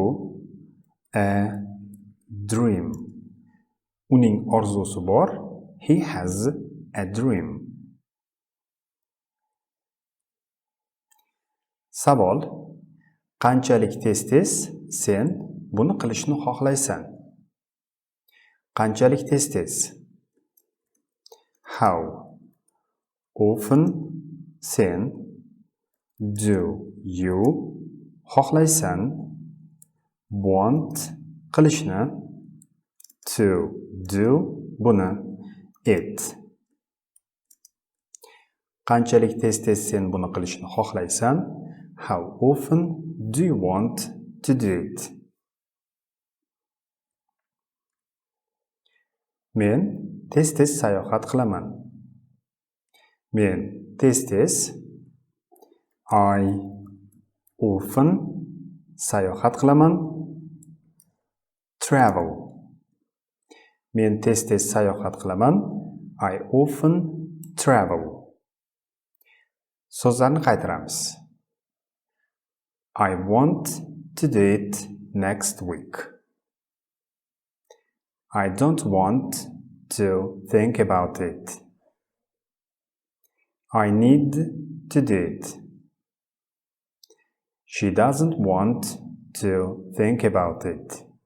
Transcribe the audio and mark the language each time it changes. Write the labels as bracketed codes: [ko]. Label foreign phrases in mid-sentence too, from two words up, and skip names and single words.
[en] A dream. [uz] Uning orzusi bor. [en] He has a dream. [uz] Savol: qanchalik tez-tez sen buni qilishni xohlaysan? Qanchalik tez-tez? [en] How often sen do you xohlaysan want qilishni to do buni it. [uz] Qanchalik tez-tez sen buni qilishni xohlaysan? [en] How often do you want to do it? [uz] Men tez-tez sayohat qilaman. Men tez-tez [en] I often [uz] sayohat qilaman. Travel. Men tez-tez sayohat qilaman. [en] I often travel. [uz] So'zlarni qaytaramiz. [en] I want to do it next week. I don't want to think about it. I need to do it. She doesn't want to think about it.